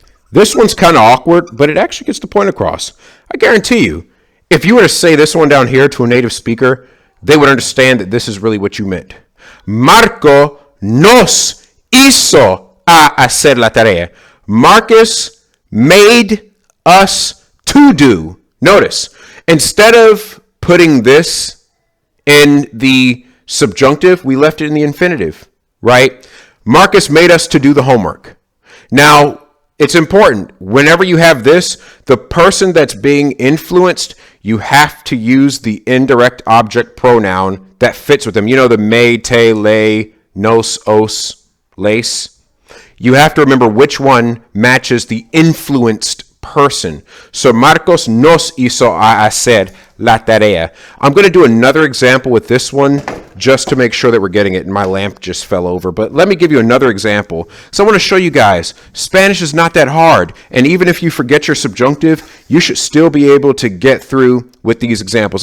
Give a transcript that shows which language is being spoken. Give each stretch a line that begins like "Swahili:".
English: This one's kind of awkward, but it actually gets the point across. I guarantee you, if you were to say this one down here to a native speaker, they would understand that this is really what you meant.
Spanish: Marco nos hizo a hacer la tarea.
English: Marcus made us to do. Notice, instead of putting this in the subjunctive, we left it in the infinitive, right? Marcus made us to do the homework. Now, it's important. Whenever you have this, the person that's being influenced, you have to use the indirect object pronoun that fits with them. The me, te, le, nos, os, les. You have to remember which one matches the influenced person.
Spanish: So Marcos nos hizo a hacer la tarea.
English: I'm going to do another example with this one just to make sure that we're getting it. And my lamp just fell over. But let me give you another example. So I want to show you guys, Spanish is not that hard. And even if you forget your subjunctive, you should still be able to get through with these examples.